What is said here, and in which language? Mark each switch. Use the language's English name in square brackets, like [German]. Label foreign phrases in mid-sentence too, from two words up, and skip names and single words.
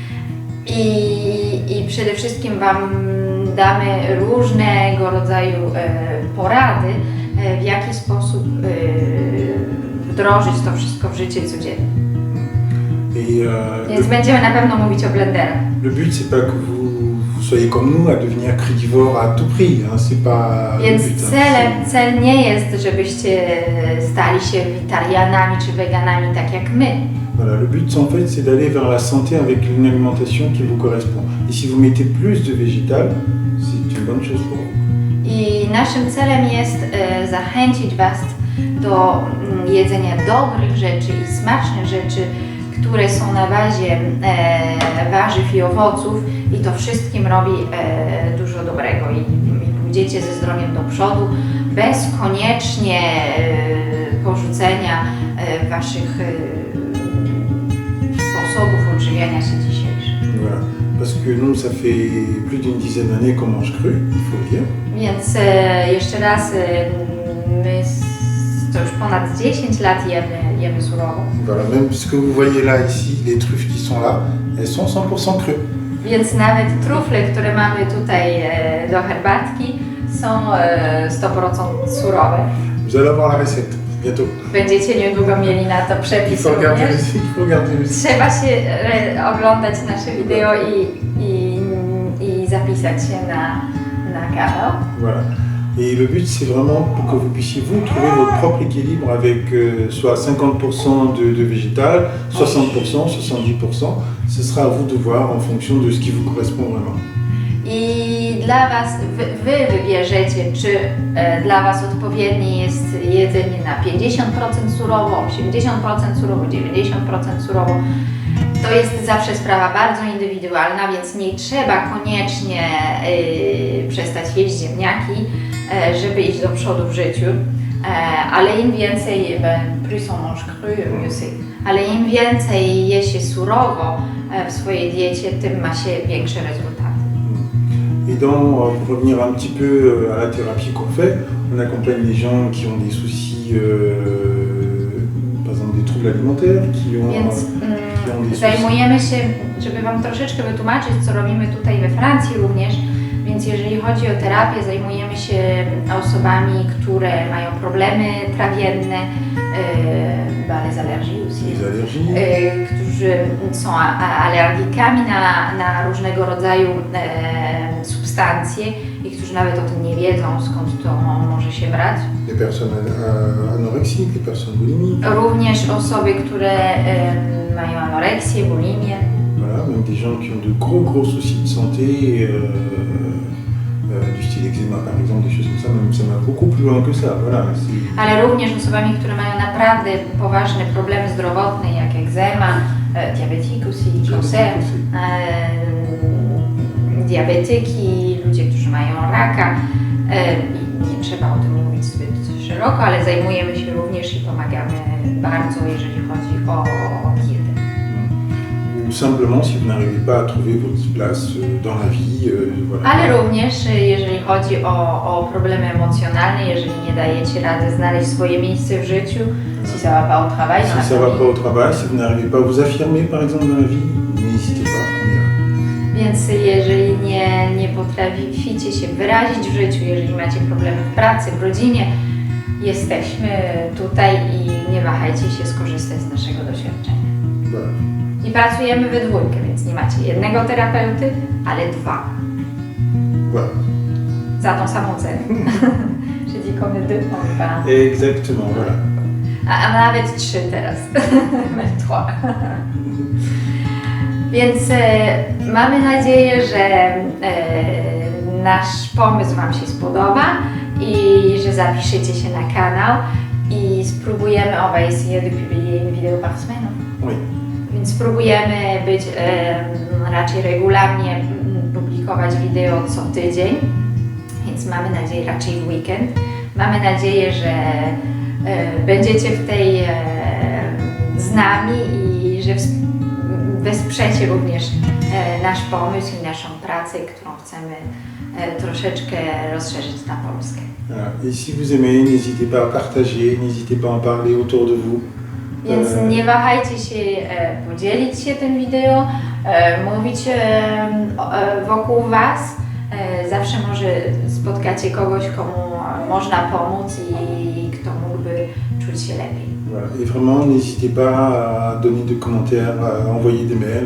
[Polish] I przede wszystkim Wam damy różnego rodzaju porady, w jaki sposób wdrożyć to wszystko w życie codzienne. Więc będziemy na pewno mówić o blenderach. [French] Le but c'est pas que vous soyez comme nous à devenir crudivore à tout prix, hein, c'est pas [Polish] Więc [French] le but. [Polish] cel nie jest, żebyście stali się witarianami czy weganami tak jak my. [French] Voilà, le but en fait c'est d'aller vers la santé avec une alimentation qui vous correspond. Et si vous mettez plus de végétal, c'est une bonne chose pour vous. [Polish] I naszym celem jest zachęcić Was do jedzenia dobrych rzeczy i smacznych rzeczy, które są na bazie warzyw i owoców i to wszystkim robi dużo dobrego i pójdziecie ze zdrowiem do przodu bez koniecznie porzucenia Waszych sposobów odżywiania się dzisiejszych. [French] Voilà. Parce que nous, ça fait plus d'une dizaine d'années qu'on mange cru, il faut le dire. [Polish] Więc jeszcze raz, to już ponad 10 lat jemy surowo. [French] Voilà, même ce que vous voyez là, ici, les truffes qui sont là, elles sont 100% crues. [Polish] Więc nawet trufle, które mamy tutaj do herbatki, są 100% surowe. [French] Vous allez avoir la recette bientôt. [Polish] Będziecie niedługo mieli na to [French] Il [Polish] przepis [French] faut regarder [Polish] również. [French] aussi, il faut regarder aussi. [Polish] Trzeba się oglądać nasze wideo i zapisać się na kanał. [French] Voilà. Et le but, c'est vraiment pour que vous puissiez vous trouver votre propre équilibre avec soit 50% de végétal, 60%, 70%. Ce sera à vous de voir en fonction de ce qui vous correspond vraiment. [Polish] I dla Was, wy wybierzecie, czy dla Was odpowiednie jest jedzenie na 50% surowo, 80% surowo, 90% surowo. To jest zawsze sprawa bardzo indywidualna, więc nie trzeba koniecznie przestać jeść ziemniaki, żeby iść do przodu w życiu. Ale im więcej, [French] plus on mange cru, mieux c'est. [Polish] Ale im więcej je się surowo w swojej diecie, tym ma się większe rezultaty. [French] Et donc, pour revenir un petit peu à la thérapie qu'on fait, on accompagne les gens qui ont des soucis, par exemple des troubles alimentaires, qui ont des soucis. [Polish] Zajmujemy się, żeby Wam troszeczkę wytłumaczyć, co robimy tutaj we Francji również. Więc jeżeli chodzi o terapię, zajmujemy się osobami, które mają problemy trawienne, [French] les allergies aussi, [Polish] którzy są alergikami na różnego rodzaju substancje i którzy nawet o tym nie wiedzą, skąd to może się brać. [French] Les personnes anorexiques, les personnes bulimiques. [Polish] Również osoby, które mają anoreksję, bulimię. [French] Voilà, même des gens qui ont de gros soucis de santé, du style eczéma par exemple, des choses comme ça, même ça va beaucoup plus loin que ça. Voilà, [Polish] ale również osobami, które mają naprawdę poważne problemy zdrowotne, jak eczema, diabetyk [French] aussi, cancer, [Polish] diabetyki, ludzie, którzy mają raka. Nie trzeba o tym mówić zbyt szeroko, ale zajmujemy się również i pomagamy bardzo, jeżeli chodzi o dietę. [French] Ou simplement si vous n'arrivez pas à trouver votre place dans la vie. Voilà. [Polish] Ale również jeżeli chodzi o problemy emocjonalne, jeżeli nie dajecie rady znaleźć swoje miejsce w życiu, [French] si ça va pas au travail, si ça va pas au travail, si vous n'arrivez pas à vous affirmer par exemple dans la vie, n'hésitez pas, on y va. [Polish] Więc jeżeli nie potraficie się wyrazić w życiu, jeżeli macie problemy w pracy, w rodzinie, jesteśmy tutaj i nie wahajcie się skorzystać z naszego doświadczenia. [French] Voilà. [Polish] I pracujemy we dwójkę, więc nie macie jednego terapeuty, ale dwa. [French] Voilà. [Polish] Za tą samą cenę. [French] Je dis comme deux, on va. Exactement, voilà. [Polish] A nawet 3 teraz. Même 3. Więc mamy nadzieję, że nasz pomysł Wam się spodoba i że zapiszecie się na kanał i spróbujemy, [French] on va essayer de publier une vidéo par semaine. Oui. [Polish] Więc spróbujemy być raczej regularnie publikować wideo co tydzień, więc mamy nadzieję raczej w weekend. Mamy nadzieję, że będziecie w tej z nami i że wesprzecie również nasz pomysł i naszą pracę, którą chcemy troszeczkę rozszerzyć na Polskę. [French] Voilà. Et si vous aimez, n'hésitez pas à partager, n'hésitez pas à en parler autour de vous. [Polish] Więc nie wahajcie się podzielić się tym wideo, mówić wokół Was. Zawsze może spotkacie kogoś, komu można pomóc i kto mógłby czuć się lepiej. [French] Voilà. Et vraiment, n'hésitez pas à donner des commentaires, à envoyer des mails.